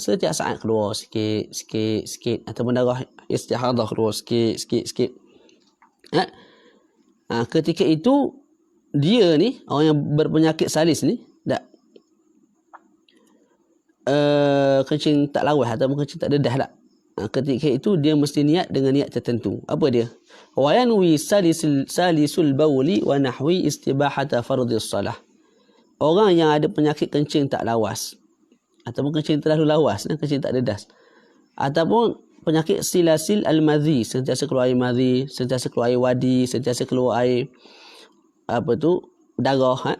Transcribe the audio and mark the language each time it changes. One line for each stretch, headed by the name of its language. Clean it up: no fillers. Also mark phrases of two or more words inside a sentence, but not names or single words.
Malay: Setiap saat keluar sikit, sikit, sikit. Ataupun darah istihadah keluar sikit, sikit, sikit. Ketika itu, dia ni, orang yang berpenyakit salis ni, kencing tak lawas ataupun kencing tak dedah lah. Ketika itu, dia mesti niat dengan niat tertentu. Apa dia?
Arabic: وينوي سلس البول ونحوه استباحة فرض الصلاة.
Malay: Orang yang ada penyakit kencing tak lawas ataupun kencing terlalu lawas, kencing tak dedas, ataupun penyakit
Arabic: سلس المذي,
Malay: sentiasa keluar air madhi, sentiasa keluar air wadi, sentiasa keluar air darah.